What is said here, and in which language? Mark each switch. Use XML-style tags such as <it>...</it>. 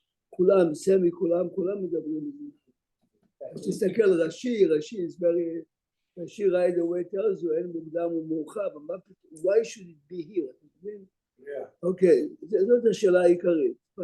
<he>כולם, סמי, כולם מדברים על זה. תסתכל,</he> <en>רש"י is very, רש"י right away tells you,</en> <he>אין מוקדם ומאוחר,</he> <en>why should it be here?</en> <he>אוקיי, זאת השאלה העיקרית.</he>